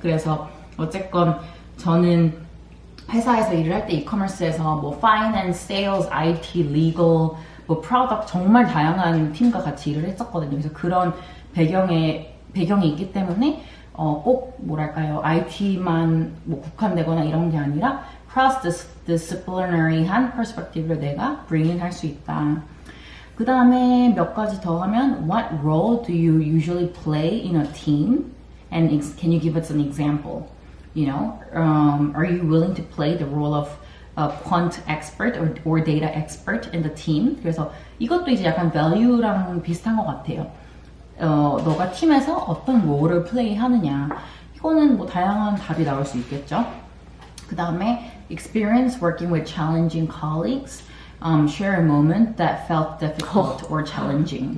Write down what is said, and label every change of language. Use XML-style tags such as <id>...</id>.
<ko>그래서 어쨌건 저는 회사에서 일을 할 때 이커머스에서 뭐 finance, sales, IT, legal, 뭐 product 정말 다양한 팀과 같이 일을 했었거든요. 그래서 그런 배경이 있기 때문에 꼭 뭐랄까요, IT만 뭐 국한되거나 이런 게 아니라 cross disciplinary한 perspective를 내가 bring in 할 수 있다. 그 다음에 몇 가지 더 하면</ko> <en>what role do you usually play in a team? And can you give us an example? Are you willing to play the role of a quant expert or data expert in the team?</en> <ko>그래서 이것도 이제 약간 value랑 비슷한 것 같아요. 너가 팀에서 어떤 롤을 플레이하느냐. 이거는 뭐 다양한 답이 나올 수 있겠죠. 그 다음에</ko> <en>experience working with challenging colleagues. Share a moment that felt difficult or challenging.</en>